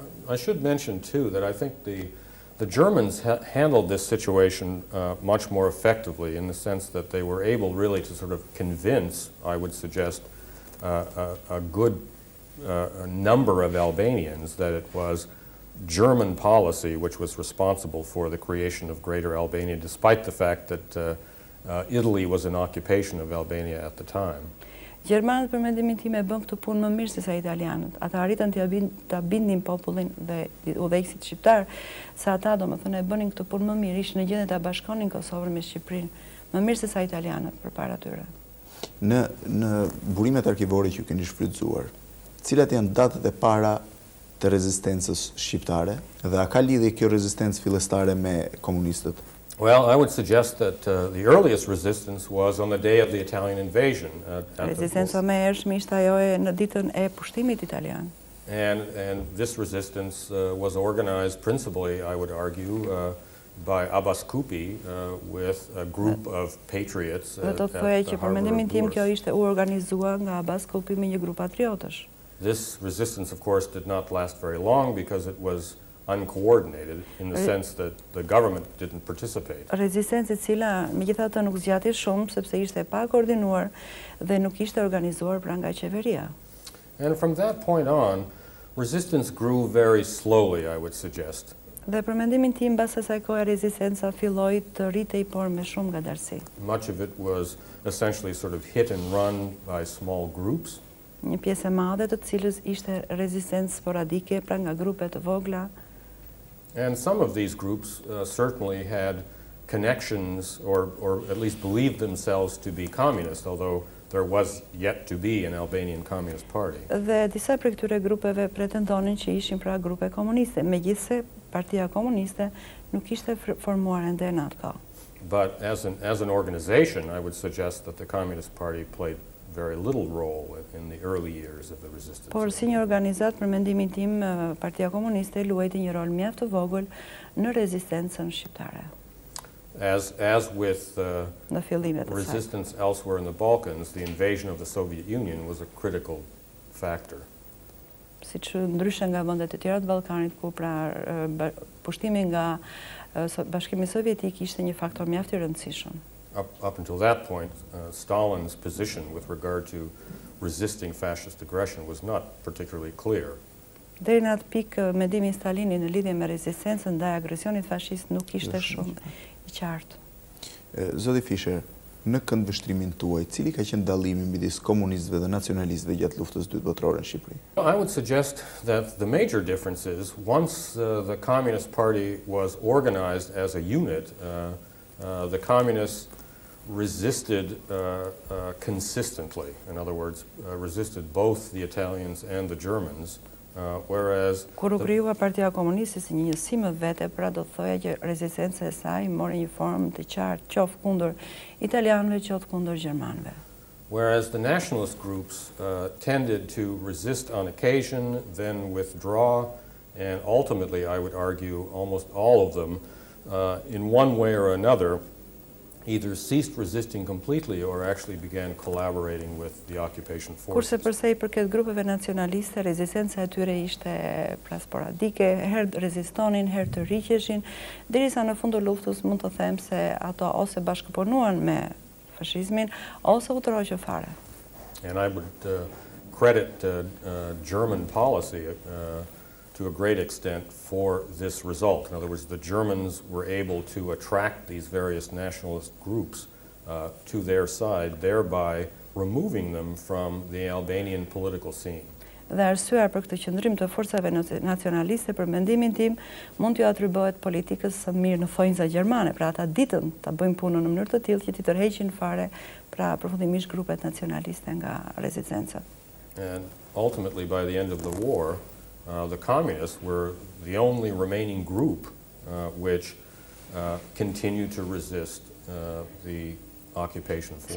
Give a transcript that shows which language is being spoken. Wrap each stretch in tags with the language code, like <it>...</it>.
<en>I should mention too that I think the Germans handled this situation much more effectively in the sense that they were able really to sort of convince, I would suggest, a good number of Albanians that it was German policy which was responsible for the creation of Greater Albania, despite the fact that Italy was in occupation of Albania at the time.</en> <sq>Gjermanët për mendimin tim e bën këtë punë më mirë se sa italianët. Ata arritën ta bindin popullin dhe udhëheqësit shqiptar se ata domethënë e bënin këtë punë më mirë, ishin në gjendje ta bashkonin Kosovën me Shqipërinë më mirë se sa italianët përpara tyre. Në burimet arkivore që keni shfrytzuar, cilat janë datët e para të rezistencës shqiptare dhe a ka lidhje kjo rezistencë fillestare me komunistët?</sq> <en>Well, I would suggest that the earliest resistance was on the day of the Italian invasion.</en> <sq>Rezistenca më e hershme ishte ajo në ditën e pushtimit italian.</sq> <en>And this resistance was organized principally, I would argue, by Abbas Kupi with a group of patriots.</en> <sq>Do të thoya që për mendimin tim kjo ishte u organizuar nga Abbas Kupi me një grup patriotësh.</sq> <en>This resistance, of course, did not last very long because it was uncoordinated in the sense that the government didn't participate.</en> <sq>Rezistencë e cila megjithatë nuk zgjati shumë sepse ishte pa koordinuar dhe nuk ishte organizuar pra nga qeveria.</sq> <en>And from that point on, resistance grew very slowly, I would suggest.</en> <sq>Dhe për mendimin tim, mbas asaj kohe rezistenca filloi të rritej por me shumë ngadalësi.</sq> <en>Much of it was essentially sort of hit and run by small groups.</en> <sq>Një pjesë e madhe të cilës ishte rezistencë sporadike pra nga grupe të vogla.</sq> <en>And some of these groups certainly had connections or at least believed themselves to be communist, although there was yet to be an Albanian Communist Party.</en> <sq>Dhe disa prej këtyre grupeve pretendonin që ishin pra grupe komuniste, megjithse Partia Komuniste nuk ishte formuar ende në atë kohë.</sq> <en>But as an organization, I would suggest that the Communist Party played very little role in the early years of the resistance.</en> <sq>Por si një organizat, për mendimin tim, Partia Komuniste luajti një rol mjaft të vogël në rezistencën shqiptare.</sq> <en>As with</en> <sq>Në fillimet e saj.</sq> <en>resistance elsewhere in the Balkans, the invasion of the Soviet Union was a critical factor.</en> <sq>Siç ndryshe nga vendet e tjera të Ballkanit, ku pra pushtimi nga Bashkimi Sovjetik ishte një faktor mjaft i rëndësishëm.</sq> <en>Up until that point, Stalin's position with regard to resisting fascist aggression was not particularly clear.</en> <sq>Deri në atë pikë, mendimi i Stalinit në lidhje me rezistencën ndaj agresionit fashist nuk ishte shumë i qartë. Zoti Fischer, në këndvështrimin tuaj, cili ka qenë dallimi midis komunistëve dhe nacionalistëve gjatë luftës së dytë botërore në Shqipëri?</sq> <en>I would suggest that the major difference is once the Communist Party was organized as a unit, the communists resisted consistently. In other words, resisted both the Italians and the Germans, whereas</en> <sq>Kur u krijua Partia Komuniste si një njësi më vete, pra do thoya që rezistenca e saj mori një formë të qartë, qoftë kundër italianëve, qoftë kundër gjermanëve.</sq> <en>Whereas the nationalist groups tended to resist on occasion, then withdraw, and ultimately, I would argue, almost all of them, in one way or another, either ceased resisting completely or actually began collaborating with the occupation forces.</en> <sq>Kurse përsa i përket grupeve nacionaliste, rezistenca e tyre ishte pra sporadike, herë rezistonin, herë të rriqeshin, derisa në fund të luftës mund të them se ato ose bashkëpunuan me fashizmin, ose u tërhoqën fare.</sq> <en>And I would credit German policy to a great extent for this result. In other words, the Germans were able to attract these various nationalist groups to their side, thereby removing them from the Albanian political scene.</en> <sq>Dhe arsyeja për këtë qëndrim të forcave nacionaliste, për mendimin tim, mund t'ju atribuohet politikës së mirë në thonjza gjermane, pra ata ditën ta bëjnë punën në mënyrë të tillë që t'i tërheqin fare, pra përfundimisht grupet nacionaliste nga rezistenca.</sq> <en>And ultimately, by the end of the war, the communists were the only remaining group which continued to resist the occupation forces.</en>